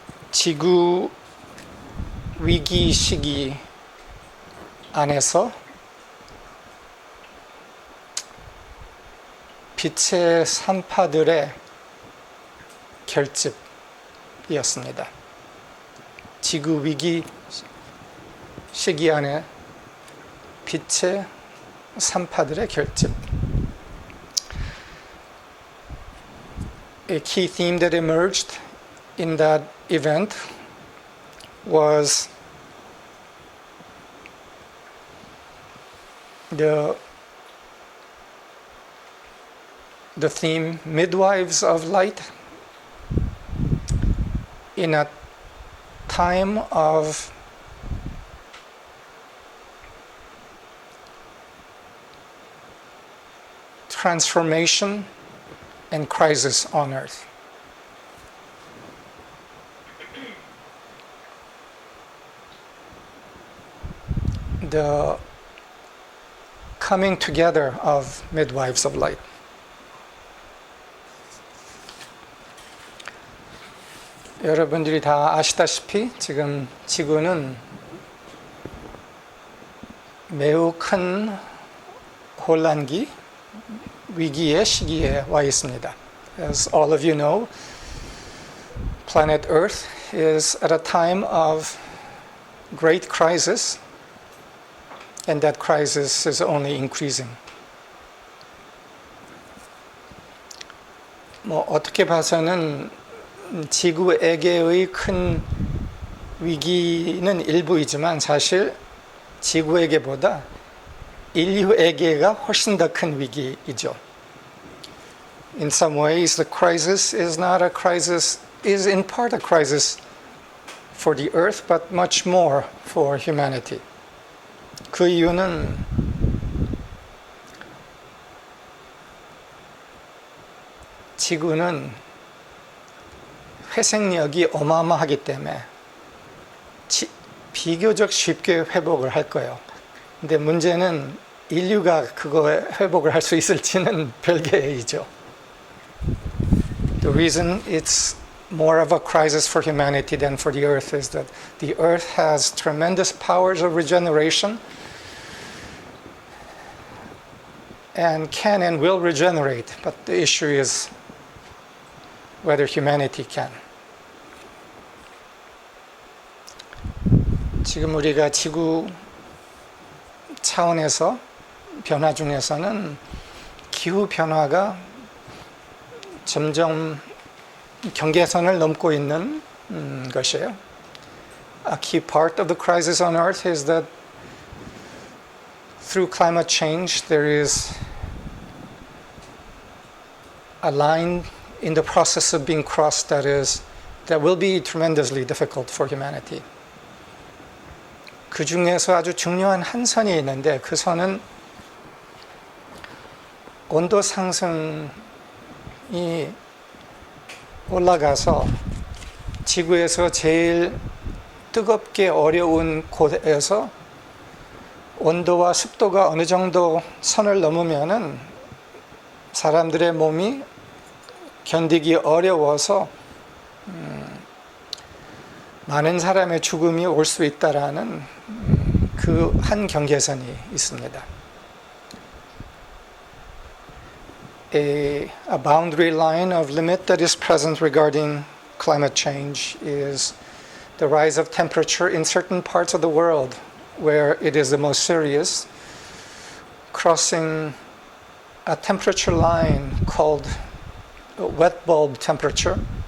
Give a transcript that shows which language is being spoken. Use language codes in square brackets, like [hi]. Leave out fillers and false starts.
[ko] 지구 위기 시기 안에서 빛의 산파들의 결집이었습니다. 지구 위기 시기 안에 빛의 산파들의 결집. [en] A key theme that emerged in that event was the theme Midwives of Light in a time of transformation and crisis on earth. The coming together of Midwives of Light. [ko] 여러분들이 다 아시다시피 지금 지구는 매우 큰 혼란기, 위기의 시기에 와 있습니다. [en] As all of you know, planet Earth is at a time of great crisis and that crisis is only increasing. [ko] 어떻게 봐서는 지구에게의 큰 위기는 일부이지만 사실 지구에게보다 인류에게가 훨씬 더 큰 위기이죠. [en] In some ways, the crisis is not a crisis, is in part a crisis for the earth, but much more for humanity. [ko] 그 이유는 지구는 회생력이 어마어마하기 때문에 비교적 쉽게 회복을 할 거예요. 근데 문제는 인류가 그거 회복을 할 수 있을지는 별개의 일이죠. [en] The reason it's more of a crisis for humanity than for the earth is that the earth has tremendous powers of regeneration and can and will regenerate, but the issue is whether humanity can. [ko] 지금 우리가 지구 차원에서 변화 중에서는 기후 변화가 점점 경계선을 넘고 있는 것이에요. [en] A key part of the crisis on Earth is that through climate change there is a line in the process of being crossed that will be tremendously difficult for humanity. [ko] 그 중에서 아주 중요한 한 선이 있는데 그 선은 온도 상승이 올라가서 지구에서 제일 뜨겁게 어려운 곳에서 온도와 습도가 어느 정도 선을 넘으면은 사람들의 몸이 견디기 어려워서 많은 사람의 죽음이 올 수 있다라는 그 한 경계선이 있습니다. [en] A boundary line of limit that is present regarding climate change is the rise of temperature in certain parts of the world where it is the most serious, crossing a temperature line called wet bulb temperature,